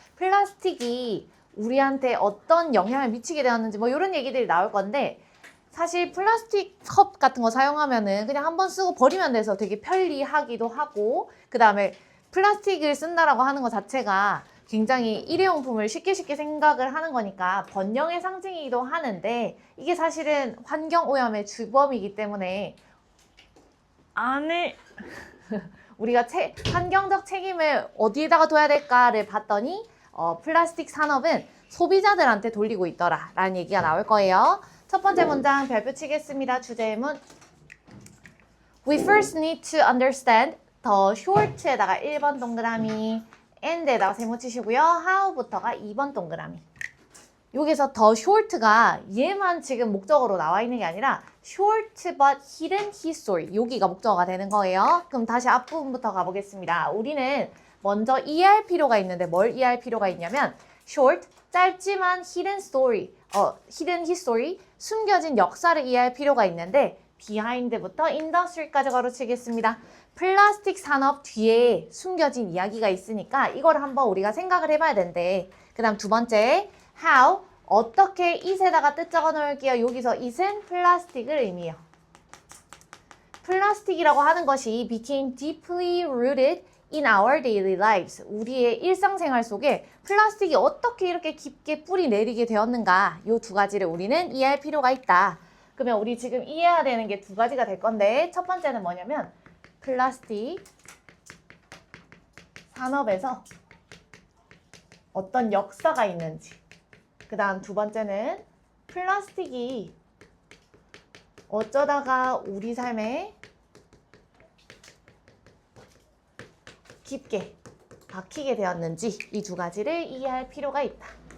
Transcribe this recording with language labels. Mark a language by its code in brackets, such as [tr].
[ko] 플라스틱이 우리한테 어떤 영향을 미치게 되었는지 뭐 이런 얘기들이 나올 건데 사실 플라스틱 컵 같은 거 사용하면은 그냥 한번 쓰고 버리면 돼서 되게 편리하기도 하고 그 다음에 플라스틱을 쓴다라고 하는 것 자체가 굉장히 일회용품을 쉽게 생각을 하는 거니까 번영의 상징이기도 하는데 이게 사실은 환경오염의 주범이기 때문에 안에 우리가 환경적 책임을 어디에다가 둬야 될까를 봤더니 플라스틱 산업은 소비자들한테 돌리고 있더라 라는 얘기가 나올 거예요. 첫 번째 문장 별표 치겠습니다. 주제문 [en] We first need to understand the short [ko] 에다가 1번 동그라미 and에다가 세모 치시고요. how부터가 2번 동그라미. 여기서 더 short가 얘만 지금 목적어로 나와 있는 게 아니라 [en] short but hidden history [ko] 여기가 목적어가 되는 거예요. 그럼 다시 앞부분부터 가보겠습니다. 우리는 먼저 이해할 필요가 있는데 뭘 이해할 필요가 있냐면 short, 짧지만 [en] hidden story, hidden history, [ko] 숨겨진 역사를 이해할 필요가 있는데 behind부터 industry까지 가로치겠습니다. 플라스틱 산업 뒤에 숨겨진 이야기가 있으니까 이걸 한번 우리가 생각을 해봐야 된대. 그 다음 두 번째, how, 어떻게 it에다가 뜻 적어 놓을게요. 여기서 it은 플라스틱을 의미해요. 플라스틱이라고 하는 것이 [en] became deeply rooted in our daily lives. [ko] 우리의 일상생활 속에 플라스틱이 어떻게 이렇게 깊게 뿌리 내리게 되었는가 이 두 가지를 우리는 이해할 필요가 있다. 그러면 우리 지금 이해해야 되는 게 두 가지가 될 건데 첫 번째는 뭐냐면 플라스틱 산업에서 어떤 역사가 있는지 그 다음 두 번째는 플라스틱이 어쩌다가 우리 삶에 깊게 박히게 되었는지 이 두 가지를 이해할 필요가 있다.